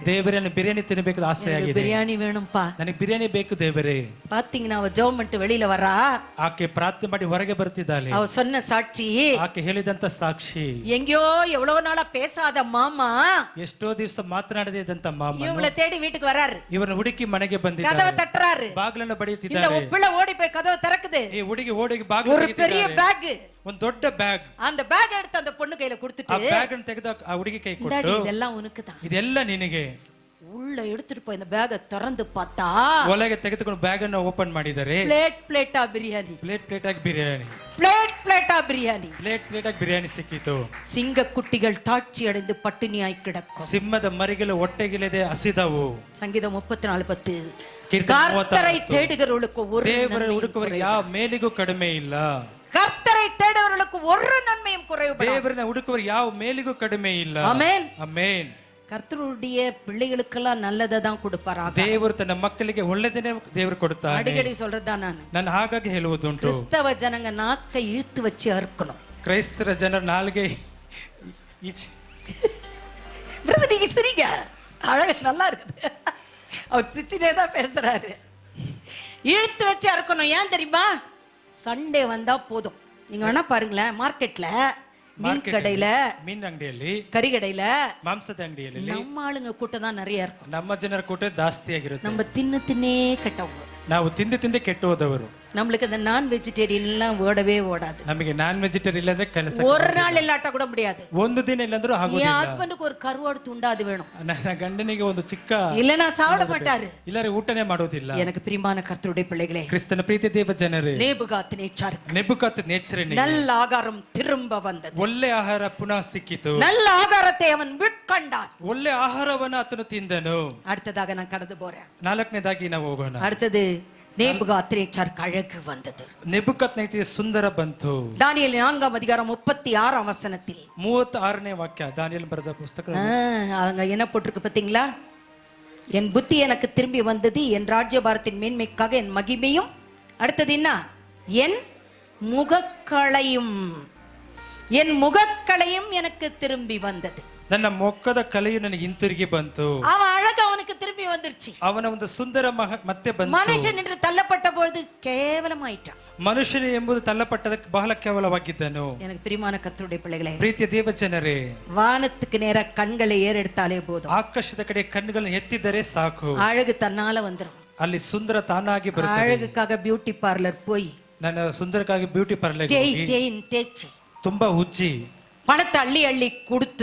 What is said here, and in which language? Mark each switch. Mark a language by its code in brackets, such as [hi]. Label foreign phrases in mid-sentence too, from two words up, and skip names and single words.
[kn] ದೇವರೇ ನನಗೆ ಬಿರಿಯಾನಿ ತಿನ್ನಬೇಕು ಆಸೆ [ta] எனக்கு [kn] ಆಗಿದೆ, [ta] பிரியாணி வேணும்பா. [kn] ನನಗೆ ಬಿರಿಯಾನಿ ಬೇಕು ದೇವರೇ. [ta] பாத்தீங்கன்னா அவ ஜெபம் பண்ணிட்டு வெளியில வரா, [kn] ಆಕೆ ಪ್ರಾರ್ಥನೆ ಮಾಡಿ ಹೊರಗೆ ಬರ್ತಿದ್ದಾಳೆ. [ta] அவ சொன்ன சாட்சி, [kn] ಆಕೆ ಹೇಳಿದಂತ ಸಾಕ್ಷಿ, [ta] எங்கேயோ எவ்வளவு நாளா பேசாத மாமா [kn] ಎಷ್ಟೋ ದಿವಸ ಮಾತನಾಡದೇ ಇದ್ದಂತ ಮಾಮ [ta] இவங்களை தேடி வீட்டுக்கு வராரு, [kn] ಇವರನ್ನ ಹುಡುಕಿ ಮನೆಗೆ [ta] கதவை [kn] ಬಂದಿದ್ದಾರೆ. [ta] தட்டுறாரு, [kn] ಬಾಗಿಲನ್ನು [ta] இந்த [kn] ಬಡಿಯುತ್ತಿದ್ದಾರೆ. [ta] பிள்ளை ஓடி போய் கதவை திறக்குது, [kn] ಈ ಹುಡುಗಿ ಓಡಿ ಬಾಗಿಲು [ta] ஒரு பெரிய பேக், [kn] ಒಂದು ದೊಡ್ಡ ಬ್ಯಾಗ್. [ta] அந்த பேக் எடுத்து அந்த பொண்ணு கையில [kn] ಆ [ta] கொடுத்துட்டு, [kn] ಬ್ಯಾಗ್ ಅನ್ನು ತೆಗೆದು ಆ ಹುಡುಗಿ ಕೈ [ta] இந்தாடி [kn] ಕೊಟ್ಟು, [ta] இதெல்லாம் உனக்கு தான். [kn] ಇದೆಲ್ಲ ನಿನಗೆ. [ta] உள்ள எடுத்துட்டு போய் இந்த பேக திறந்து பார்த்தா, [kn] ಒಳಗೆ ತೆಗೆದುಕೊಂಡು ಬ್ಯಾಗ್ ಅನ್ನು ಓಪನ್ ಮಾಡಿದ್ದಾರೆ. [ta] பிளேட் பிளேட்டா பிரியாணி, [kn] ಪ್ಲೇಟ್ ಪ್ಲೇಟ್ ಆಗಿ ಬಿರಿಯಾನಿ, [ta] பிளேட் பிளேட்டா பிரியாணி. [kn] ಪ್ಲೇಟ್ ಪ್ಲೇಟ್ ಆಗಿ ಬಿರಿಯಾನಿ ಸಿಕ್ಕಿತು. [ta] சிங்க குட்டிகள் தாட்சி அடைந்து பட்டினியாய் கிடக்கும். [kn] ಸಿಂಹದ ಮರಿಗಳು ಹೊಟ್ಟೆಗಿಲ್ಲದೆ ಹಸಿದವು. [ta] சங்கீதம் 34:10. [kn] ಕೀರ್ತನೆ [ta] கர்த்தரை 36. தேடுகிறவர்களுக்கு ஒரு [kn] ದೇವರ [ta] நன்மையும் [kn] ಹುಡುಕುವವರಿಗೆ ಯಾವ ಮೇಲಿಗೂ ಕಡಿಮೆ ಇಲ್ಲ. [ta] கர்த்தரை தேடுகிறவர்களுக்கு ஒரு நன்மையும் குறைவுபடாது. [kn] ದೇವರನ್ನ ಹುಡುಕುವವರಿಗೆ ಯಾವ ಮೇಲಿಗೂ ಕಡಿಮೆ ಇಲ್ಲ. [ta] ஆமென். [kn] ಆಮೆನ್. [ta] கர்த்தருடைய பிள்ளைகளுக்கெல்லாம் நல்லதை தான் கொடுப்பாராக. [kn] ದೇವರು ತನ್ನ ಮಕ್ಕಳಿಗೆ ಒಳ್ಳೆದನ್ನೇ ದೇವರು ಕೊಡುತ್ತಾನೆ. [ta] அடிக்கடி சொல்றதுதான் [kn] ನಾನು ಹಾಗಾಗಿ ಹೇಳುವುದುಂಟು, [ta] கிறிஸ்தவ ஜனங்க நாக்கை இழுத்து வச்சு அறுக்கணும். [kn] ಕ್ರೈಸ್ತರ ಜನರ ನಾಲ್ಗೆ [ta] நீங்க சிரிங்க, அழகு நல்லா இருக்குது, அவர் சிரிச்சுட்டே தான் பேசுறாரு. இழுத்து வச்சு அறுக்கணும். ஏன் தெரியுமா? சண்டே வந்தா போதும். நீங்க வேணா பாருங்களேன், மார்க்கெட்ல, மீன் கடையில, [kn] ಮೀನ್ ಅಂಗಡಿಯಲ್ಲಿ, [ta] கறி கடையில [kn] ಮಾಂಸದ ಅಂಗಡಿಯಲ್ಲಿ [ta] நம்ம ஆளுங்க கூட்டம் தான் நிறைய இருக்கும். [kn] ನಮ್ಮ ಜನರ ಕೂಟ ಜಾಸ್ತಿ ಆಗಿರುತ್ತೆ. [ta] நம்ம தின்னே கெட்டவங்க, [kn] ನಾವು ತಿಂದು ಕೆಟ್ಟು ಹೋದವರು. [ta] நம்மளுக்கு இந்த [en] non vegetarian [ta] எல்லாம் ஓடவே ஓடாது. [kn] ನಮಗೆ [en] non vegetarian [kn] ಇಲ್ಲದೆ ಕೆಲಸ [ta] ஒரு நாள் இல்லாட்ட கூட முடியாது. [kn] ಒಂದು ದಿನ ಇಲ್ಲಂದ್ರೂ [ta] என் [kn] ಆಗೋದಿಲ್ಲ. [ta] ஹஸ்பண்டுக்கு ஒரு கருவாடு துண்டா அது வேணும், [kn] ನನ್ನ ಗಂಡನಿಗೆ ಒಂದು ಚಿಕ್ಕ, [ta] இல்லனா சாப்பிட மாட்டாரு. [kn] ಇಲ್ಲರೆ ಊಟನೇ ಮಾಡೋದಿಲ್ಲ. [ta] எனக்கு பிரியமான கர்த்தருடைய பிள்ளைகளே, [kn] ಕ್ರಿಸ್ತನ ಪ್ರೀತಿ ದೇವ ಜನರೇ, [ta] நேபுகாத்நேச்சாருக்கு [kn] ನೆಬುಕತ್ ನೇಚರನಿಗೆ [ta] நல்ல ஆகாரம் திரும்ப வந்தது. [kn] ಒಳ್ಳೆ ಆಹಾರ ಪುನಃ ಸಿಕ್ಕಿತು. [ta] நல்ல ஆகாரத்தை அவன் விட்கண்டான். [kn] ಒಳ್ಳೆ ಆಹಾರವನ್ನು ಆತನು ತಿಂದನು. [ta] அடுத்ததாக நான் கடந்து போறேன். [kn] 4ನೇದಾಗಿ ನಾವು ಹೋಗೋಣ. [ta] அடுத்தது நேபுகாத்நேச்சாருக்கு அழகு வந்தது. [kn] ನೆಬುಕತ್ ನೇಚರ್ ಸುಂದರ ಬಂತು. [ta] தானியேல் 4:36 [kn] 36ನೇ ವಾಕ್ಯ, ದಾನಿಯೇಲ್ ಬರೆದ ಪುಸ್ತಕ. [ta] அவங்க என்ன போட்டிருக்கு பாத்தீங்களா? என் புத்தி எனக்கு திரும்பி வந்தது, என் ராஜ்யபாரத்தின் மேன்மைக்காக என் மகிமையும், அடுத்தது என்ன, என் முகக்களையும், என் முகக்களையும் எனக்கு திரும்பி வந்தது. [kn] ನನ್ನ ಮೊಕ್ಕದ ಕಲೆಯು ನನಗೆ ಹಿಂತಿರುಗಿ ಬಂತು. [ta] அவன் அழகு அவனுக்கு திரும்பி வந்துருச்சு. [kn] ಅವನ ಒಂದು ಸುಂದರ ಮತ್ತೆ ಬಂತು. [ta] மனுஷன் என்று தள்ளப்பட்ட பொழுது கேவலமாயிட்டான். [kn] ಮನುಷ್ಯನು ಎಂಬುದು ತಳ್ಳಪಟ್ಟದಕ್ಕೆ ಬಹಳ ಕೇವಲವಾಗಿದ್ದನು. [ta] எனக்கு பிரியமான கர்த்தருடைய பிள்ளைகளே, [kn] ಪ್ರೀತಿಯ ದೇವ ಜನರೇ, [ta] வானத்துக்கு நேர கண்களை ஏறெடுத்தாலே போதும், [kn] ಆಕಾಶದ ಕಡೆ ಕಣ್ಣುಗಳನ್ನು ಎತ್ತಿದರೆ ಸಾಕು, [ta] அழகு தன்னால வந்துரும். [kn] ಅಲ್ಲಿ ಸುಂದರ ತಾನಾಗಿ ಬರುತ್ತದೆ. [ta] அழகுக்காக [en] beauty parlour [ta] போய் [kn] ನನ್ನ ಸುಂದರಕ್ಕಾಗಿ [en] beauty parlour [ta] தேய்ச்சி [kn] ತುಂಬಾ ಉಜ್ಜಿ [ta] பணத்தை அள்ளி அள்ளி கொடுத்து